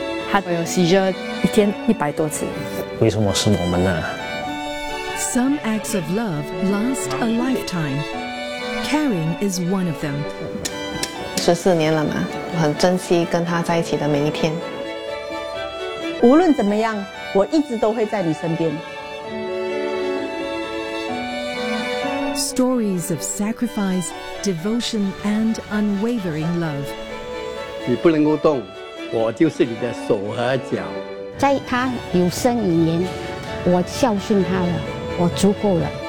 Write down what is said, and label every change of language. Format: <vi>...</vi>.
<zh>他有seizure一天一百多次。为什么是我们呢?</zh> <en>Some acts of love last a lifetime. Caring is one of them.</en> <zh>14年了嘛, 我很珍惜跟他在一起的每一天。无论怎么样, 我一直都会在你身边。</zh> <en>Stories of sacrifice, devotion, and unwavering love.</en> <zh>你不能够动, 我就是你的手和脚。在他有生以年, 我孝顺他了, 我足够了。</zh>